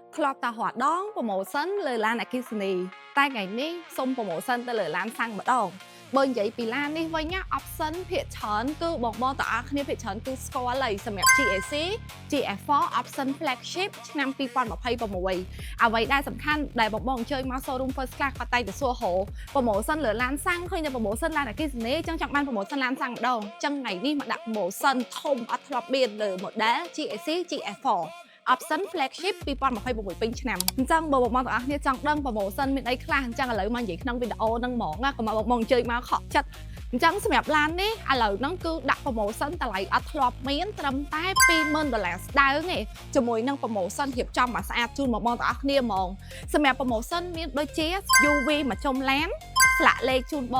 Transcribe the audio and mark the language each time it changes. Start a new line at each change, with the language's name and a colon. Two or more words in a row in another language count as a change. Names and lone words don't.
Khmer: ធ្លាប់តែរត់ដងប្រូម៉ូសិនលើឡានអគ្គិសនីតែថ្ងៃនេះសុំប្រូម៉ូសិនទៅលើឡានសាំងម្ដងបើនិយាយពីឡាននេះវិញណា option ភាគច្រើនគឺបងៗទាំងអស់គ្នាភាគច្រើនគឺស្គាល់ហើយសម្រាប់ GAC GF4
English: option flagship
Khmer: ឆ្នាំ2026អ្វីដែលសំខាន់ដែលបងៗអញ្ជើញមក showroom first class គាត់តែងតែសួរហៅប្រូម៉ូសិនលើឡានសាំងឃើញតែប្រូម៉ូសិនឡានអគ្គិសនី អញ្ចឹងចង់បានប្រូម៉ូសិនឡានសាំងម្ដងអញ្ចឹងថ្ងៃនេះមកដាក់ប្រូម៉ូសិនធំអត់ធ្លាប់មានលើ model GAC GF4
English: option flagship
Khmer: 2026ពេញឆ្នាំអញ្ចឹងបើបងប្អូនទាំងអស់គ្នាចង់ដឹង promotion មានអីខ្លះអញ្ចឹងឥឡូវមកនិយាយក្នុងវីដេអូហ្នឹងហ្មងណាកុំមកបងអញ្ជើញមកខកចិត្តអញ្ចឹងសម្រាប់ ឡាននេះឥឡូវហ្នឹងគឺដាក់ promotion តម្លៃអត់ធ្លាប់មានត្រឹមតែ$20000ស្ដើងទេជាមួយនឹង promotion រៀបចំមកស្អាតជូនបងប្អូនទាំងអស់គ្នាហ្មងសម្រាប់ promotion មានដូចជា UV មកជុំឡានស្លាកលេខជូនបង